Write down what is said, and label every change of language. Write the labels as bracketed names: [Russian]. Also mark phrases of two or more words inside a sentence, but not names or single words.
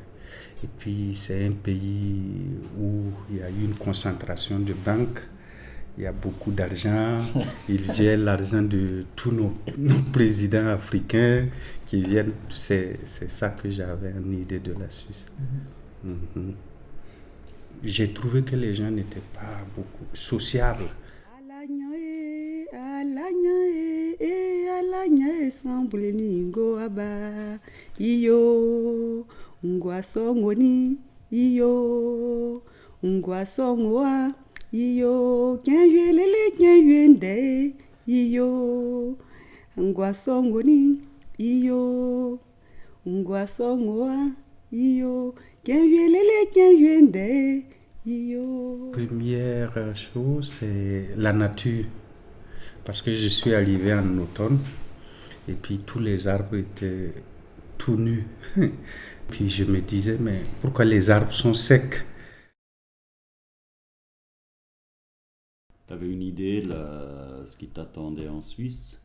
[French] Et puis c'est un pays où il y a eu une concentration de banques il y a beaucoup d'argent. Il gère l'argent de tous nos présidents africains qui viennent. C'est ça que j'avais en idée de la Suisse. Mhm. J'ai trouvé que les gens n'étaient pas beaucoup sociables. Iyo kenywelele kenywende iyo ngwasongoni iyo ngwasongoa iyo kenywelele kenywende iyo. Première chose, c'est la nature. Parce que je suis arrivé en automne et puis tous les arbres étaient tout nus. Puis je me disais, mais pourquoi les arbres sont secs? Tu avais une idée de ce qui t'attendait en Suisse?